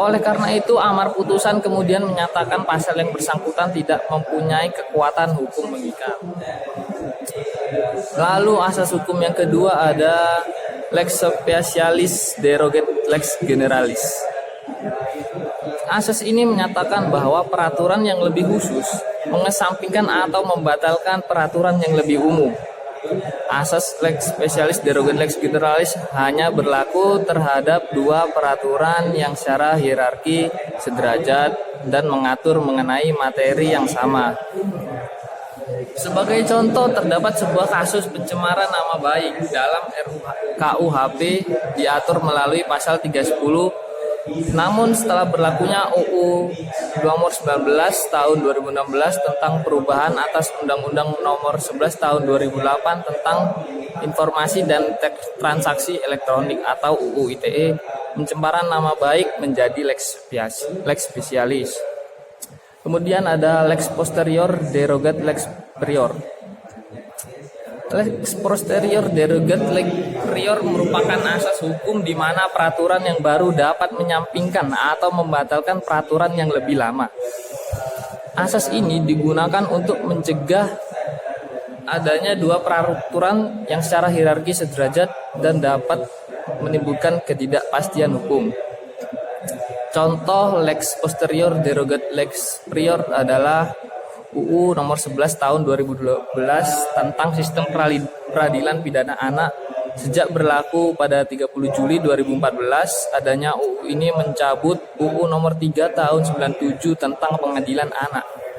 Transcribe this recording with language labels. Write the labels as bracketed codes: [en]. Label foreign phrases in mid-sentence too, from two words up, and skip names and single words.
[id] Oleh karena itu, amar putusan kemudian menyatakan pasal yang bersangkutan tidak mempunyai kekuatan hukum mengikat. Lalu asas hukum yang kedua ada [la] lex specialis derogate lex generalis. [id] Asas ini menyatakan bahwa peraturan yang lebih khusus mengesampingkan atau membatalkan peraturan yang lebih umum. Asas [la] lex specialis derogate lex generalis [id] hanya berlaku terhadap dua peraturan yang secara hierarki sederajat dan mengatur mengenai materi yang sama. Sebagai contoh, terdapat sebuah kasus pencemaran nama baik dalam KUHP diatur melalui pasal 310. Namun setelah berlakunya UU nomor 19 tahun 2016 tentang perubahan atas Undang-Undang nomor 11 tahun 2008 tentang informasi dan transaksi elektronik atau UU ITE, pencemaran nama baik menjadi [la] lex specialis. [id] Kemudian ada [la] lex posterior derogate lex prior. Lex posterior derogate lex prior [id] merupakan asas hukum di mana peraturan yang baru dapat menyampingkan atau membatalkan peraturan yang lebih lama. Asas ini digunakan untuk mencegah adanya dua peraturan yang secara hierarki sederajat dan dapat menimbulkan ketidakpastian hukum. Contoh [la] lex posterior derogate lex prior [id] adalah UU nomor 11 tahun 2012 tentang sistem peradilan pidana anak. Sejak berlaku pada 30 Juli 2014, adanya UU ini mencabut UU nomor 3 tahun 97 tentang pengadilan anak.